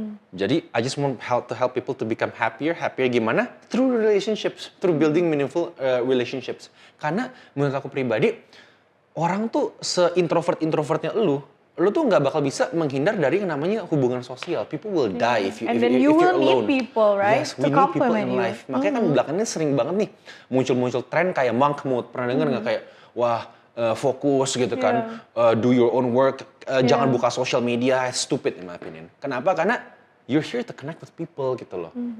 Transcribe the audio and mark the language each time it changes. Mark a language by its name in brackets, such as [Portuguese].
[English] Jadi I just want to help people to become happier [Indonesian] gimana? [English] Through relationships, through building meaningful relationships. [Indonesian] Karena menurut aku pribadi, orang tuh se-introvertnya lu tuh nggak bakal bisa menghindar dari yang namanya hubungan sosial. [English] People will die if you're alone. You will need people, right? Yes, we need people in life. [Indonesian] Makanya kan belakangan sering banget nih muncul tren kayak monk mode. Pernah dengar nggak kayak wah fokus gitu kan, [English] do your own work, [Indonesian] jangan buka social media, [English] stupid in my opinion. [Indonesian] Kenapa? Karena [English] you're here to connect with people [Indonesian] gitu loh.